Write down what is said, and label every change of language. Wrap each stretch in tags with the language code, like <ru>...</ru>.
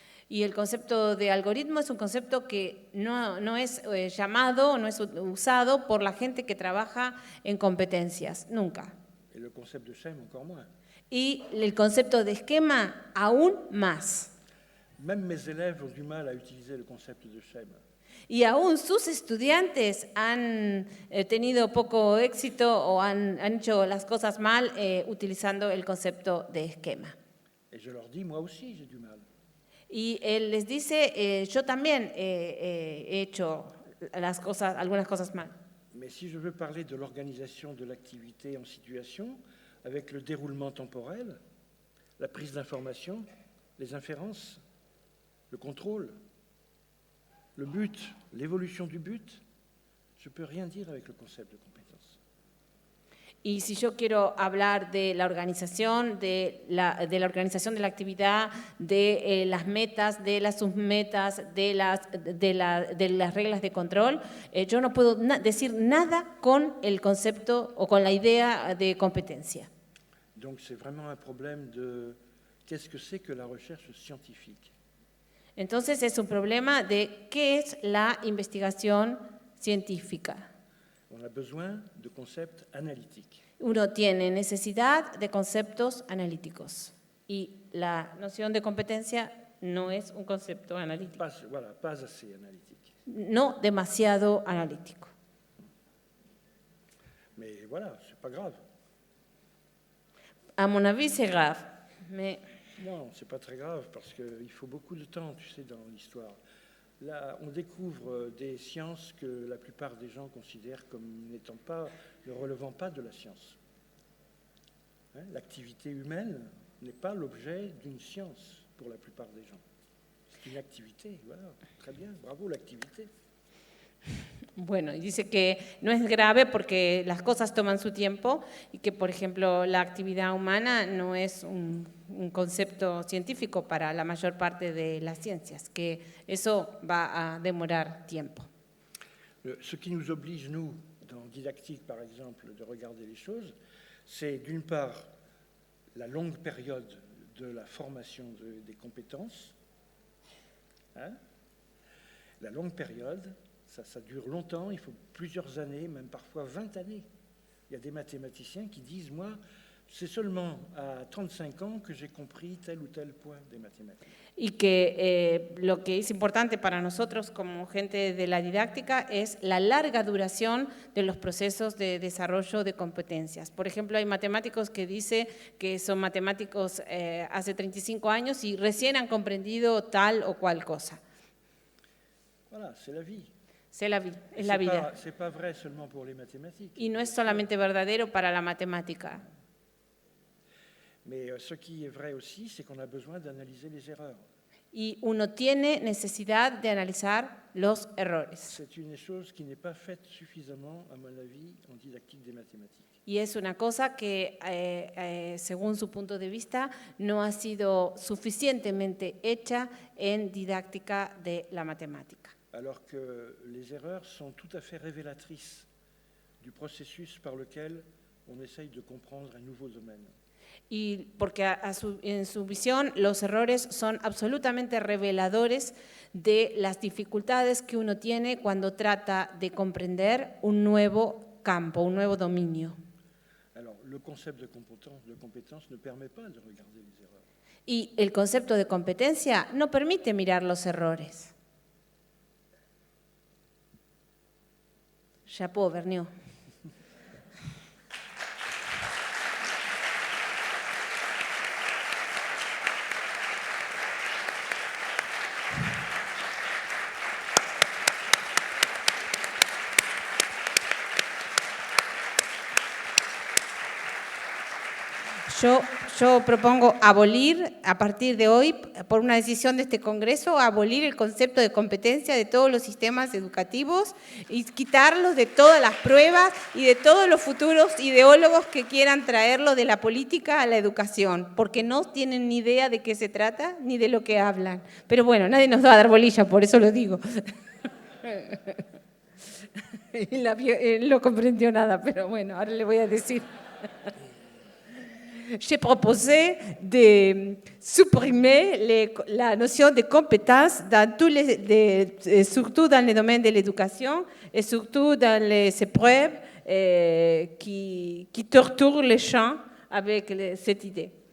<es>Y el concepto de algoritmo es un concepto que no es llamado, no es usado por la gente que trabaja en competencias, nunca.</es> <fr>Et le concept de schème encore moins.</fr> <es>Y el concepto de esquema aún más.</es> <fr>Même mes élèves ont du mal à utiliser le concept de schème.</fr> <es>Y aún sus estudiantes han tenido poco éxito o han hecho las cosas mal utilizando el concepto de esquema.</es> <fr>Et je leur dis, moi aussi, j'ai du mal.</fr> <es>Y él les dice, yo también he hecho algunas cosas mal.</es> <fr>Mais si je veux parler de l'organisation de l'activité en situation, avec le déroulement temporel, la prise d'information, les inférences, le contrôle, le but, l'évolution du but, je ne peux rien dire avec le concept de compétence.</fr> <es>Y si yo quiero hablar de la organización, de la organización de la actividad, de las metas, de las submetas, de las reglas de control, yo no puedo decir nada con el concepto o con la idea de competencia.</es> <fr>Donc c'est vraiment un problème de qu'est-ce que c'est que la recherche scientifique.</fr> <es>Entonces es un problema de qué es la investigación científica.</es> <fr>On a besoin de concepts analytiques.</fr> <es>Uno tiene necesidad de conceptos analíticos y la noción de competencia no es un concepto analítico.</es> <fr>Pas assez analytique.</fr> <es>No demasiado analítico.</es> <fr>Mais voilà, c'est pas grave. À mon avis, c'est grave. Mais Non, c'est pas très grave parce qu'il faut beaucoup de temps, tu sais, dans l'histoire. Là, on découvre des sciences que la plupart des gens considèrent comme ne relevant pas de la science. Hein, l'activité humaine n'est pas l'objet d'une science pour la plupart des gens. C'est une activité, voilà, très bien, bravo l'activité.</fr> <es>bueno, y dice que no es grave porque las cosas toman su tiempo y que, por ejemplo, la actividad humana no es un concepto científico para la mayor parte de las ciencias, que eso va a demorar tiempo.</es> <fr>Ce qui nous oblige, nous, dans didactique par exemple, de regarder les choses, c'est d'une part la longue période de la formation des compétences. Hein? La longue période, ça dure longtemps, il faut plusieurs années, même parfois 20 années. Il y a des mathématiciens qui disent, moi, c'est seulement à 35 ans que j'ai compris tel ou tel point des mathématiques.</fr> <es>Y que lo que es importante para nosotros como gente de la didáctica es la larga duración de los procesos de desarrollo de competencias. Por ejemplo, hay matemáticos que dicen que son matemáticos hace 35 años y recién han comprendido tal o cual cosa.</es> <fr>Voilà, c'est la vie. C'est la vie,</fr> <es>es la vida.</es> <fr>C'est pas vrai seulement pour les mathématiques.</fr> <es>Y no es solamente verdadero para la matemática.</es> <fr>Mais ce qui est vrai aussi, c'est qu'on a besoin d'analyser les erreurs.</fr> <es>Y uno tiene necesidad de analizar los errores.</es> <fr>C'est une chose qui n'est pas faite suffisamment, à mon avis, en didactique des mathématiques.</fr> <es>Y es una cosa que, según su punto de vista, no ha sido suficientemente hecha en didáctica de la matemática.</es> <fr>Alors que les erreurs sont tout à fait révélatrices du processus par lequel on essaye de comprendre un nouveau domaine.</fr> <es>Y porque en su visión los errores son absolutamente reveladores de las dificultades que uno tiene cuando trata de comprender un nuevo campo, un nuevo dominio.</es> <fr>Alors, le concept de compétence ne permet pas de regarder les erreurs.</fr> <es>Y el concepto de competencia no permite mirar los errores.</es> <fr>Chapeau, Vergniaud.</fr> <es>Yo propongo abolir, a partir de hoy, por una decisión de este Congreso, abolir el concepto de competencia de todos los sistemas educativos y quitarlos de todas las pruebas y de todos los futuros ideólogos que quieran traerlo de la política a la educación, porque no tienen ni idea de qué se trata ni de lo que hablan. Pero bueno, nadie nos va a dar bolilla, por eso lo digo. Él no comprendió nada, pero bueno, ahora le voy a decir.</es> <fr>J'ai proposé de supprimer la notion de compétence dans surtout dans le domaine de l'éducation et surtout dans les épreuves qui torturent les gens avec cette idée.</fr>